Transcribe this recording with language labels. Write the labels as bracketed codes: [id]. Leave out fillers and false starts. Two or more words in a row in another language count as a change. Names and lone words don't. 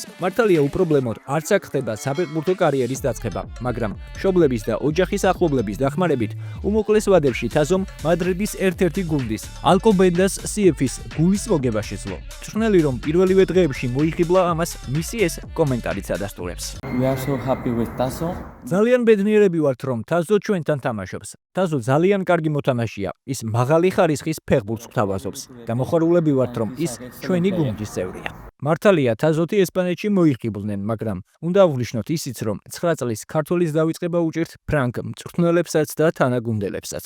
[ka] მართალია უპრობლემოდ არც აქ ხდება საფეხბურთო კარიერის დაწყება, მაგრამ მშობლების და ოჯახის ახლობლების დახმარებით უმოკლეს ვადებში თაზომ მადრიდის ერთ-ერთი გუნდის ალკობენდას CF-ის გულის მოგება შეძლო. მწვრთნელი რომ პირველივე დღეებში მოიხიბლა ამას, მისი ეს კომენტარიც ადასტურებს. [en] We are so happy with Tazo. [ka] ძალიან ბედნიერები ვართ, რომ თაზო ჩვენთან თამაშობს. თაზო ძალიან კარგი მოთამაშეა. ის მაღალი ხარისხის ფეხბურთს გვთავაზობს და მოხარულები ვართ, რომ ის ჩვენი გუნდის წევრია. მართალია თაზოთი ესპანეთში მოიხიბლნენ, მაგრამ უნდა აღვნიშნოთ ისიც, რომ 9 წლის ქართველის დავიწყება უჭირთ ფრანგ მწვრთნელებსაც და თანაგუნდელებსაც.